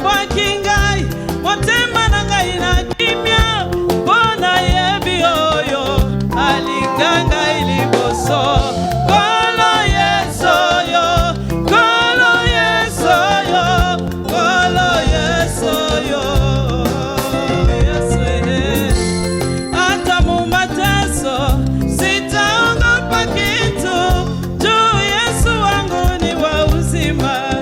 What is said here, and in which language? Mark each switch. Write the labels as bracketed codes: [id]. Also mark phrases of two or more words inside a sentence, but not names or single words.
[ln] bwakingai motema na ngai na kimia bona yebi oyo alinga ngai liboso kolo Yesu yo kolo Yesu yo kolo Yesu yo Yesu [sw] ata mumateso sitaogopa kitu juu Yesu wangu ni wa uzima